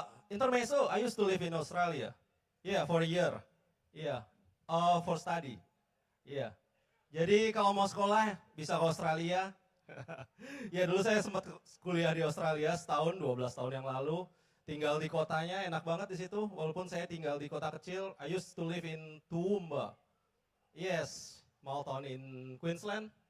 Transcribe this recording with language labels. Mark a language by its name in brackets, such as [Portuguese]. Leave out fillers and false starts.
[English] Intermezzo, I used to live in Australia. Yeah, for a year. Yeah, for study. Yeah. [Indonesian] Jadi kalau mau sekolah bisa ke Australia. Ya dulu saya sempat kuliah di Australia setahun, 12 tahun yang lalu. Tinggal di kotanya, enak banget di situ. Walaupun saya tinggal di kota kecil, [English] I used to live in Toowoomba. Yes, small town in Queensland.